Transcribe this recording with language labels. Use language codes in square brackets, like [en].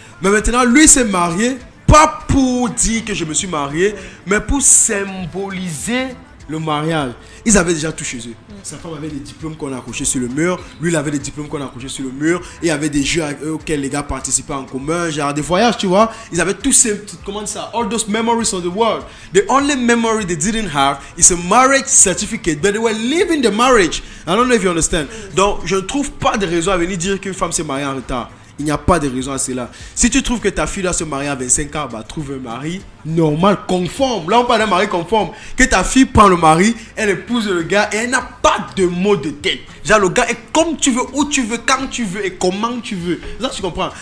[fr] Mais maintenant, lui s'est marié, pas pour dire que je me suis marié, mais pour symboliser le mariage. Ils avaient déjà tout chez eux. Sa femme avait des diplômes qu'on a accrochés sur le mur. Lui, il avait des diplômes qu'on a accrochés sur le mur. Et il y avait des jeux auxquels les gars participaient en commun. Genre des voyages, tu vois. Ils avaient tous ces, comment ça, [en] all those memories of the world. The only memory they didn't have is a marriage certificate. But they were living the marriage. I don't know if you understand. [fr] Donc, je ne trouve pas de raison à venir dire qu'une femme s'est mariée en retard. Il n'y a pas de raison à cela. Si tu trouves que ta fille doit se marier à 25 ans, bah, trouve un mari normal, conforme. Là, on parle d'un mari conforme. Que ta fille prend le mari, elle épouse le gars et elle n'a pas de mot de tête. Genre, le gars est comme tu veux, où tu veux, quand tu veux et comment tu veux. Là, tu comprends.